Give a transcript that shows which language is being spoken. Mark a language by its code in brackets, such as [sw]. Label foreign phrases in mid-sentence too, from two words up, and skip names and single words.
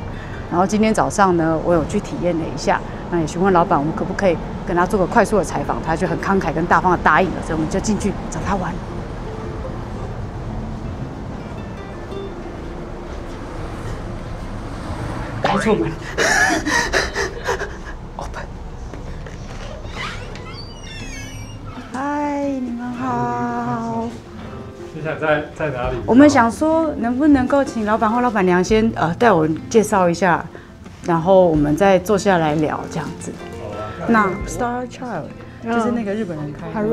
[zh] 然后今天早上呢，我有去体验了一下，那也询問老板我們可不可以跟他做個快速的採訪，他就很慷慨跟大方的答應了，所以我們就進去找他玩。開錯門。Open。嗨，你們好。你想在哪裡？我們想說，能不能夠請老闆或老闆娘先帶我介紹一下，然後我們再坐下來聊這樣子。那 Star Child 就是那個日本人開的